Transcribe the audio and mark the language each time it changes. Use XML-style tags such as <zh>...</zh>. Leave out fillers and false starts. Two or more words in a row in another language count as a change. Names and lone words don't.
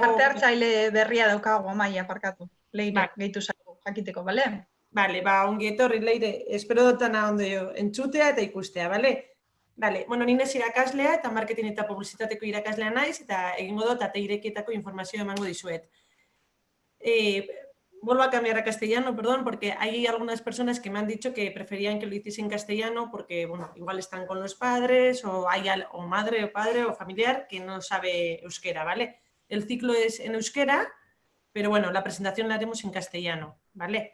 <eu>Parte hartzaile berria daukago, Amaia, parkatu. Leire, gehitu zaigu, jakiteko, bale? Bale, ongi etorri, Leire, espero dutana ondo entzutea eta ikustea, bale? Bale, bueno, ni naiz irakaslea eta marketing eta publizitateko irakaslea naiz, eta egingo dut ate irekietako informazioa emango dizuet.</eu> <es>Vuelvo a cambiar a castellano, perdón, porque hay algunas personas que me han dicho que preferían que lo hiciese en castellano porque, bueno, igual están con los padres o hay o madre o padre o familiar que no sabe euskera, ¿vale? El ciclo es en euskera, pero bueno, la presentación la haremos en castellano, ¿vale?</es>